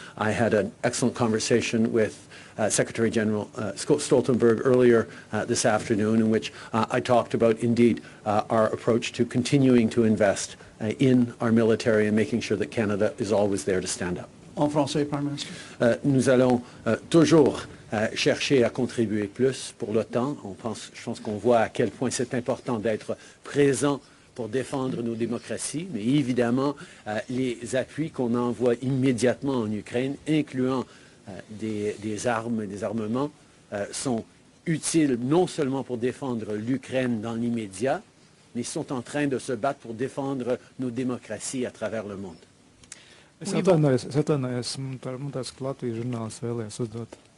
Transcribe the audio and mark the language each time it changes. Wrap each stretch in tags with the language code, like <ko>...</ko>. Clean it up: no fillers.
<en>I had an excellent conversation with Secretary General Stoltenberg earlier this afternoon, in which I talked about, indeed, our approach to continuing to invest in our military and making sure that Canada is always there to stand up.</en> <fr>En français,</fr> <en>Prime Minister.</en> <fr>Nous allons toujours chercher à contribuer plus pour l'OTAN. Je pense qu'on voit à quel point c'est important d'être présent pour défendre nos démocraties, mais évidemment, les appuis qu'on envoie immédiatement en Ukraine, incluant des armes et des armements, sont utiles non seulement pour défendre l'Ukraine dans l'immédiat, mais sont en train de se battre pour défendre nos démocraties à travers le monde.</fr> <lv>Es atvainojos, man tāds Latvijas žurnālists vēlējās uzdot.</lv>